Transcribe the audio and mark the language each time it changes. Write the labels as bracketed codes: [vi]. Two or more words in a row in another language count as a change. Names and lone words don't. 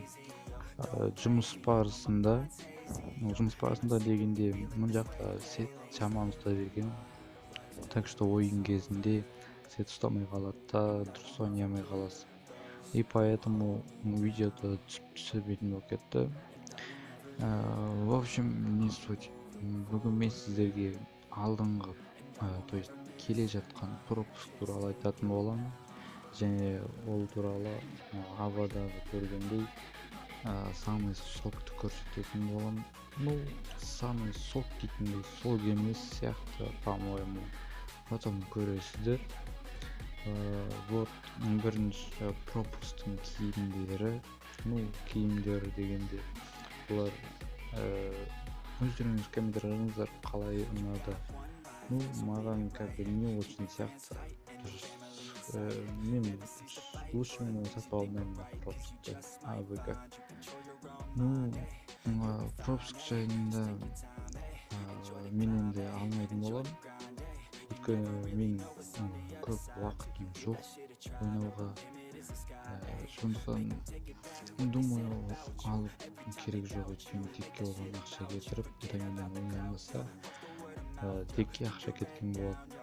[kk] Жұмыс барысында дегенде мына жақта сет жаман ұстай берген. [ru] Так что [kk] ойын кезінде сет ұстамай қалады да дұрыс ойнамай қаласың. [ru] И поэтому [kk] видеода түсірмейтін болып кетті. [ru] В общем, не суть. [kk] Бүгін мен сіздерге алдыңғы, [ru] то есть [kk] келе жатқан пропуск туралы айтатын боламын. Және ол туралы авадағы көргендей [ru] самый сокты [kk] көрсететін боламын. [ru] Самый сок [kk] дейтіндей сок емес сияқты, по-моему. Потом көресіздер. Вот бірінші пропусктың киімдері дегенде бұлар өздеріңіз комментарий жазыңыздар, қалай ұнады. Маған [ru] как-то не очень [kk] сияқты. Мен лучше сатып алмаймын пропускты. [ru] Вы как? [kk] Пропуск жайында мен енді алмайтын боламын. Өйткені мен көп уақытым жоқ ойнауға. Сондықтан думаю, алып керек жоқ, өйткені текке оған ақша кетіріп, менен ойнамаса текке ақша кеткен болады.